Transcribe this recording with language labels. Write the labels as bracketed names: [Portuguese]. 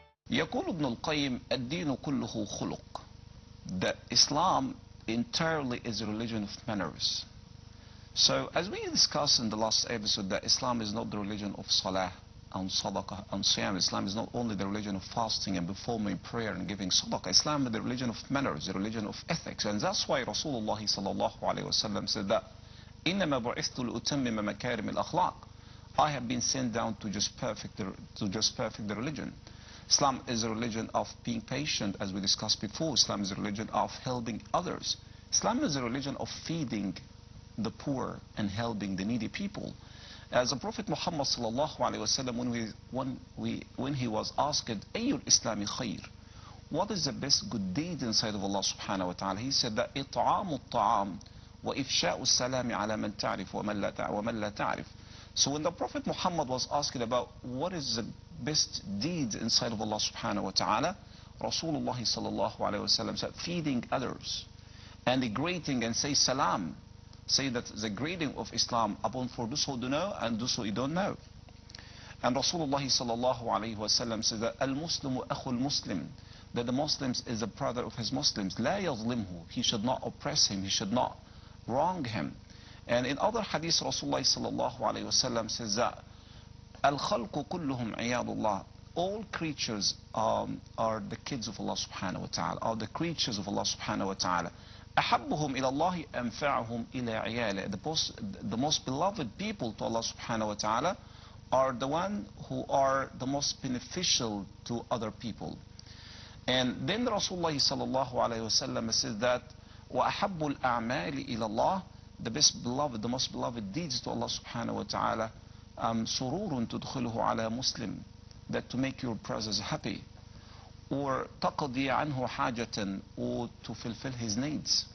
[Arabic] يقول ابن القيم الدين كله خلق. [English] That Islam entirely is a religion of manners. So as we discussed in the last episode, that Islam is not the religion of salah and sadaqah and siyam. Islam is not only the religion of fasting and performing prayer and giving sadaqah. Islam is the religion of manners, the religion of ethics. And that's why Rasulullah sallallahu alayhi wa sallam said that [Arabic] إِنَّمَا بُعِثْتُ لِأُتَمِّمَ مَكَارِمِ الْأَخْلَاقِ. [English] I have been sent down to just perfect the religion. Islam is a religion of being patient, as we discussed before. Islam is a religion of helping others. Islam is a religion of feeding the poor and helping the needy people. As the Prophet Muhammad sallallahu alayhi wa sallam, when he was asked, [Arabic] Ayyul Islami khair, [English] what is the best good deed inside of Allah subhanahu wa ta'ala? He said that [Arabic] إطعام الطعام وإفشاء السلام على من تعرف ومن لا تعرف. [English] So when the Prophet Muhammad was asked about what is the best deed inside of Allah subhanahu wa ta'ala, Rasulullah sallallahu alayhi wa sallam said, feeding others and the greeting and say salam. Say that the greeting of Islam upon for those who do know and those who don't know. And Rasulullah sallallahu alayhi wa sallam said that [Arabic] al-Muslimu akhul Muslim, [English] that the Muslims is a brother of his Muslims. [Arabic] لا يظلمه, [English] he should not oppress him, he should not wrong him. And in other hadith, Rasulullah sallallahu alayhi wa sallam says that [Arabic] al-khalqu kulluhum iyadullah, [English] all creatures are the kids of Allah subhanahu wa ta'ala, are the creatures of Allah subhanahu wa ta'ala. [Arabic] أحبهم إلى الله أنفعهم إلى عياله. [English] The most beloved people to Allah subhanahu wa ta'ala are the one who are the most beneficial to other people. And then Rasulullah sallallahu alayhi wa sallam says that [Arabic] وأحب الأعمال إلى الله, [English] the best beloved, the most beloved deeds to Allah subhanahu wa ta'ala, [Arabic] سرور تدخله على مسلم, [English] that to make your brothers happy, or [Arabic] تقضي عنه حاجة, [English] or to fulfill his needs.